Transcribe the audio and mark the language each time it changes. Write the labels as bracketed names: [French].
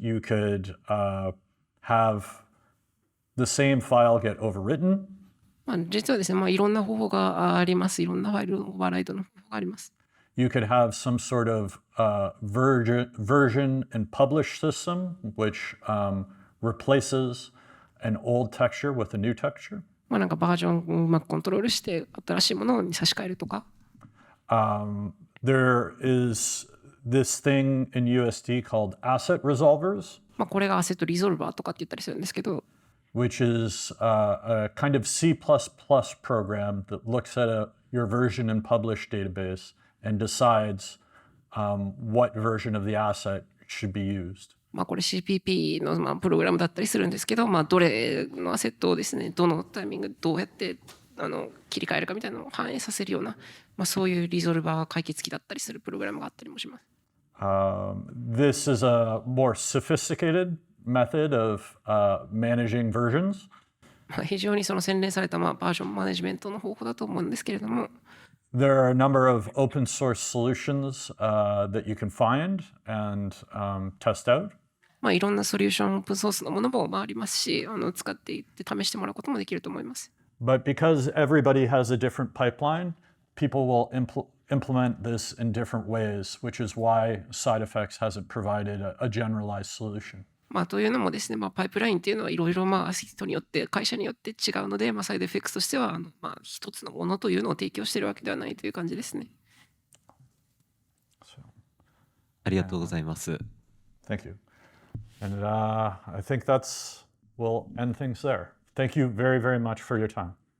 [English] You could have the same file get overwritten, [Japanese] 実はですね、いろんな方法があります。いろんなファイルのオーバーライドの方法があります。 [English] You could have some sort of version and publish system, which replaces an old texture with a new texture. [Japanese] なんかバージョンをうまくコントロールして新しいものに差し替えるとか。 [English] There is this thing in USD called asset resolvers, [Japanese] これがアセットリゾルバーとかって言ったりするんですけど、 [English] which is a kind of C++ program that looks at your version and publish database and decides what version of the asset should be used. [Japanese] これ CPP のプログラムだったりするんですけど、どれのアセットをですね、どのタイミングでどうやって切り替えるかみたいなのを反映させるような、そういうリゾルバー解決機だったりするプログラムがあったりもします。 [English] This is a more sophisticated method of managing versions. [Japanese] 非常にその洗練されたバージョンマネジメントの方法だと思うんですけれども、 [English] There are a number of open source solutions that you can find and test out. [Japanese] いろんなソリューションオープンソースのものもありますし、使っていって試してもらうこともできると思います。 [English] But because everybody has a different pipeline, people will implement this in different ways, which is why SideFX hasn't provided a generalized solution. [Japanese] というのもですね、パイプラインっていうのはいろいろ人によって会社によって違うので、サイド FX としては一つのものというのを提供しているわけではないという感じですね。ありがとうございます。 [English] Thank you. And I think we'll end things there. Thank you very, very much for your time.